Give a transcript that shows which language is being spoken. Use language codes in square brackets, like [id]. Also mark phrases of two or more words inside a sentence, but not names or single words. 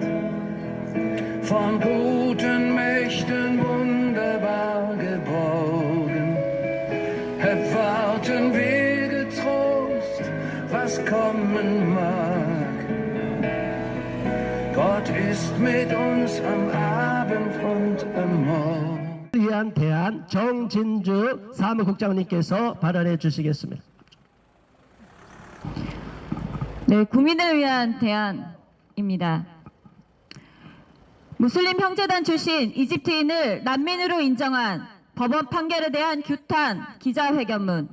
[de] Von guten Mächten wunderbar geborgen, erwarten wir getrost, was kommen mag. Gott ist mit uns am Abend und am Morgen. [ko] 위한 대안 정진주 사무국장님께서 발언해 주시겠습니다. 네, 국민을 위한 대안입니다. 무슬림 형제단 출신 이집트인을 난민으로 인정한 법원 판결에 대한 규탄 기자회견문.